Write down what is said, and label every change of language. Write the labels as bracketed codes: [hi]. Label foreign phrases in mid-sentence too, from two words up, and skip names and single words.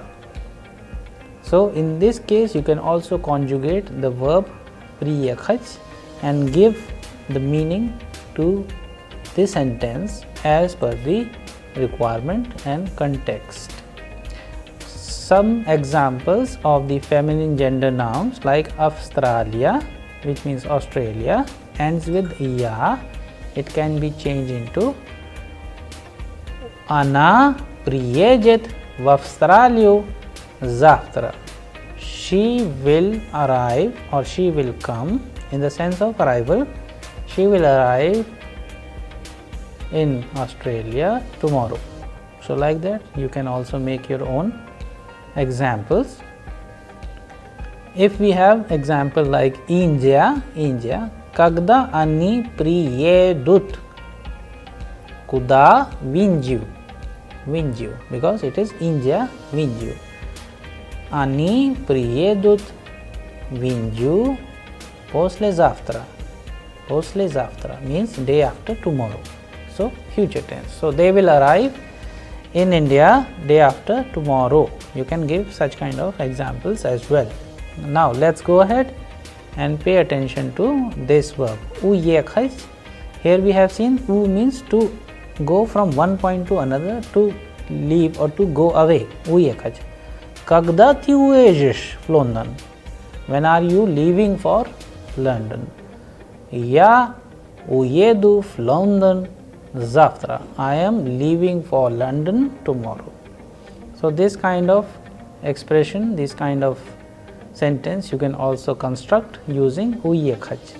[en] So in this case you can also conjugate the verb pri-ekhach and give the meaning to the sentence as per the requirement and context. Some examples of the feminine gender nouns like Australia, which means Australia, ends with ya. It can be changed into [ru] Она приедет в Австралию завтра. [en] She will arrive or she will come, in the sense of arrival. She will arrive in Australia tomorrow. So like that you can also make your own examples. If we have example like India, [ru] Когда они приедут, куда в Индию, [en] because it is India vinju. [ru] Они приедут в Индию послезавтра. Послезавтра [en] means day after tomorrow. So future tense. So they will arrive in India day after tomorrow. You can give such kind of examples as well. Now let's go ahead and pay attention to this verb u-ekhach. Here we have seen u means to go from one point to another, to leave or to go away. U-ekhach. [ru] Когда ты уезжаешь Лондон, [en] when are you leaving for London? [ru] Я уеду Лондон завтра, [en] I am leaving for London tomorrow. So this kind of expression, this kind of sentence you can also construct using u-ekhach.